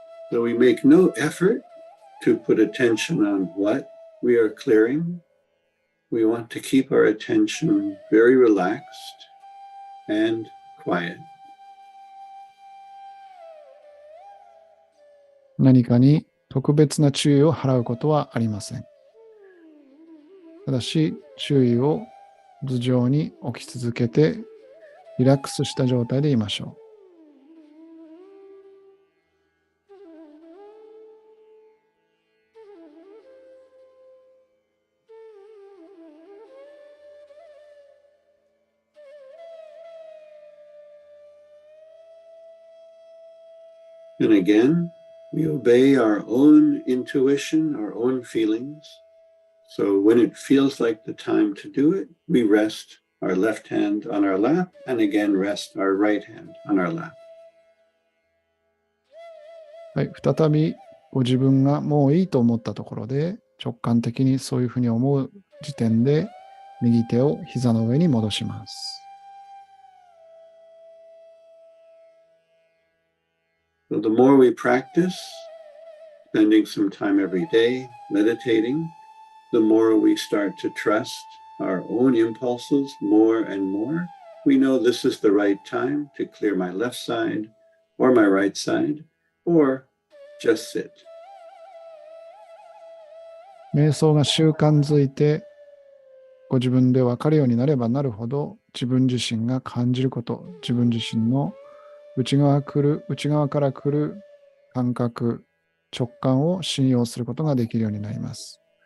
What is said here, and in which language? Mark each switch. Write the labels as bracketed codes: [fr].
[en] So we make no effort to put attention on what we are clearing. We want to keep our attention very relaxed and quiet. [ja] 何かに特別な注意を払うことはありません。ただし、注意を頭上に置き続けて、リラックスした状態でいましょう。 [en] And again, we obey our own intuition, our own feelings. So when it feels like the time to do it, we rest our left hand on our lap and again rest our right hand on our lap. [ja] はい、再びご自分がもういいと思ったところで、直感的にそういうふうに思う時点で、右手を膝の上に戻します。 [en] So the more we practice, spending some time every day meditating, the more we start to trust our own impulses more and more. We know this is the right time to clear my left side or my right side, or just sit. [ja] 瞑想が習慣づいて、ご自分で分かるようになればなるほど、自分自身が感じること、自分自身の内側から来る感覚、直感を信用することができるようになります。